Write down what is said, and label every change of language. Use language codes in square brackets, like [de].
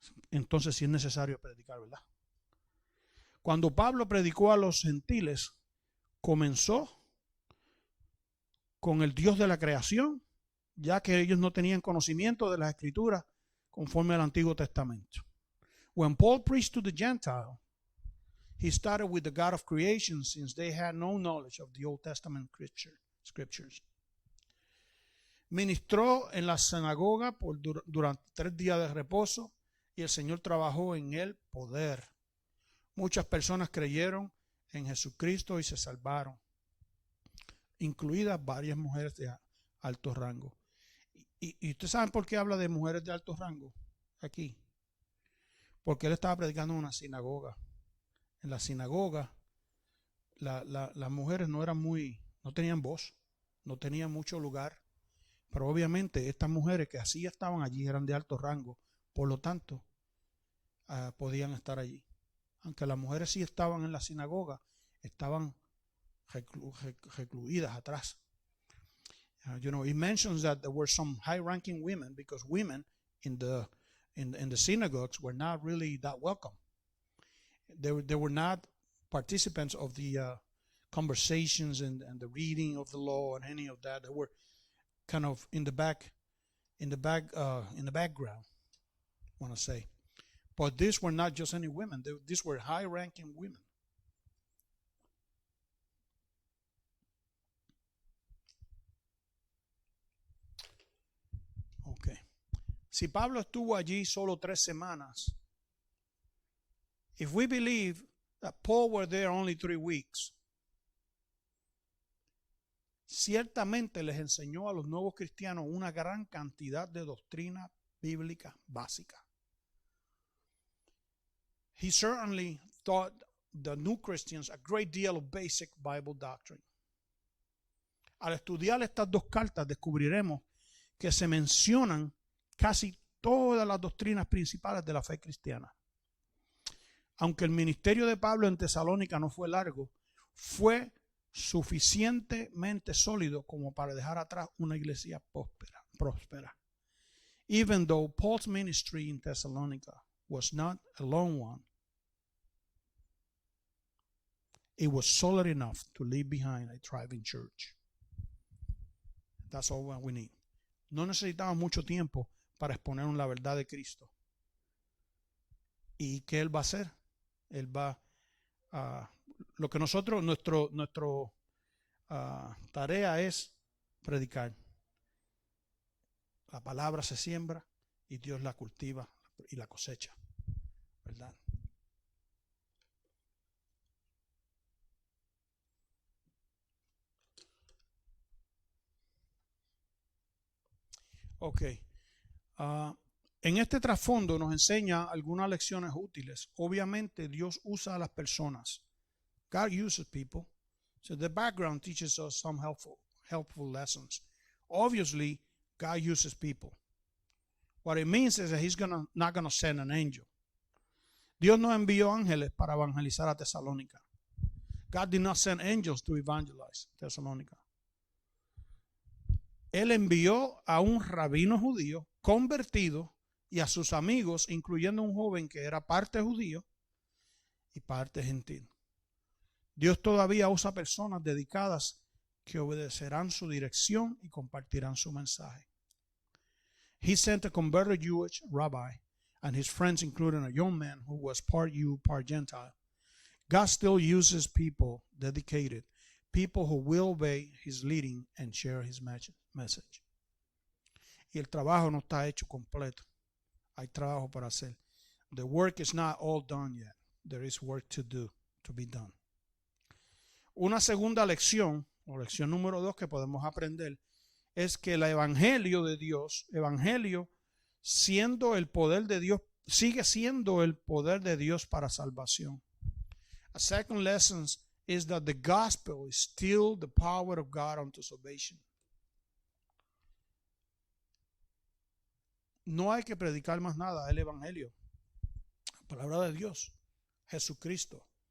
[es] Entonces sí es necesario predicar, ¿verdad? Cuando Pablo predicó a los gentiles, comenzó con el Dios de la creación, ya que ellos no tenían conocimiento de las Escrituras conforme al Antiguo Testamento. [en] When Paul preached to the Gentile, he started with the God of creation since they had no knowledge of the Old Testament scriptures. [es] Ministró en la sinagoga durante 3 días de reposo y el Señor trabajó en el poder. Muchas personas creyeron en Jesucristo y se salvaron, incluidas varias mujeres de alto rango. ¿Y ustedes saben por qué habla de mujeres de alto rango aquí? Porque él estaba predicando en una sinagoga. En la sinagoga las mujeres no tenían voz, no tenían mucho lugar. Pero obviamente estas mujeres que así estaban allí eran de alto rango, por lo tanto podían estar allí. Aunque las mujeres sí estaban en la sinagoga, estaban recluidas atrás. [en] It mentions that there were some high-ranking women because women in the synagogues were not really that welcome. They were not participants of the conversations and the reading of the law and any of that. They were kind of in the background, I want to say. But these were not just any women. These were high-ranking women. Okay. [es] Si Pablo estuvo allí solo 3 semanas, [en] if we believe that Paul were there only 3 weeks, [es] ciertamente les enseñó a los nuevos cristianos una gran cantidad de doctrina bíblica básica. [en] He certainly taught the new Christians a great deal of basic Bible doctrine. [es] Al estudiar estas 2 cartas descubriremos que se mencionan casi todas las doctrinas principales de la fe cristiana. Aunque el ministerio de Pablo en Tesalónica no fue largo, fue suficientemente sólido como para dejar atrás una iglesia próspera. [en] Even though Paul's ministry in Thessalonica was not a long one, it was solid enough to leave behind a thriving church. That's all we need. [es] No necesitamos mucho tiempo para exponer la verdad de Cristo. ¿Y qué Él va a hacer? Él va a... Lo que nosotros, nuestro tarea es predicar. La palabra se siembra y Dios la cultiva y la cosecha, ¿verdad? Ok. En este trasfondo nos enseña algunas lecciones útiles. Obviamente Dios usa a las personas. [en] God uses people. So the background teaches us some helpful lessons. Obviously, God uses people. What it means is that he's not going to send an angel. [es] Dios no envió ángeles para evangelizar a Tesalónica. [en] God did not send angels to evangelize Thessalonica. [es] Él envió a un rabino judío convertido y a sus amigos, incluyendo un joven que era parte judío y parte gentil. Dios todavía usa personas dedicadas que obedecerán su dirección y compartirán su mensaje. [en] He sent a converted Jewish rabbi and his friends, including a young man who was part Jew, part Gentile. God still uses people dedicated, people who will obey his leading and share his message. [es] Y el trabajo no está hecho completo. Hay trabajo para hacer. [en] The work is not all done yet. There is work to do, to be done. [es] Una segunda lección, o lección número 2 que podemos aprender, es que el evangelio de Dios, evangelio siendo el poder de Dios, sigue siendo el poder de Dios para salvación. [en] A second lesson is that the gospel is still the power of God unto salvation. [es] No hay que predicar más nada, el evangelio, la palabra de Dios, Jesucristo.